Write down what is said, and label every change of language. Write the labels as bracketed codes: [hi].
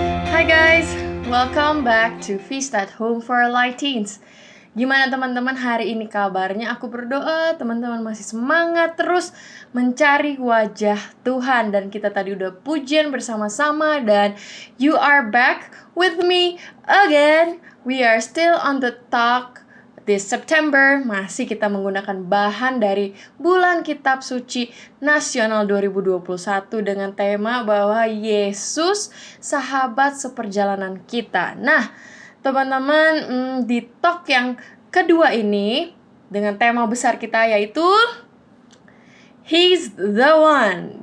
[en] Hi guys, welcome back to Feast at Home for Light Teens. [id] Gimana teman-teman hari ini kabarnya? Aku berdoa teman-teman masih semangat terus mencari wajah Tuhan. Dan kita tadi udah pujian bersama-sama dan [en] you are back with me again. We are still on the talk this September. [id] Masih kita menggunakan bahan dari Bulan Kitab Suci Nasional 2021 dengan tema bahwa Yesus sahabat seperjalanan kita. Nah, teman-teman, di talk yang kedua ini dengan tema besar kita yaitu [en] He's the One.